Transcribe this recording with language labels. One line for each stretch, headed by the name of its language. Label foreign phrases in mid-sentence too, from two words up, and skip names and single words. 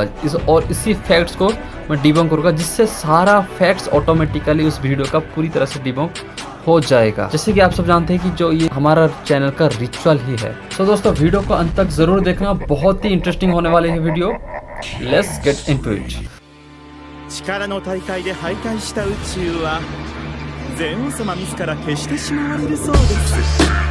Hindi: इसी फैक्ट्स को मैं डिबंक करूँगा, जिससे सारा फैक्ट्स ऑटोमेटिकली उस वीडियो का पूरी तरह से डिबंक हो जाएगा। जैसे कि आप सब जानते हैं कि जो ये हमारा चैनल का रिचुअल ही है। तो दोस्तों वीडियो को अंत तक जरूर देखना, बहुत ही इंटरेस्टिंग होने वाली है वीडियो।
English: let's get into it.
Japanese: 力の大会で敗退した宇宙はゼウス様自ら消してしまわれるそうです。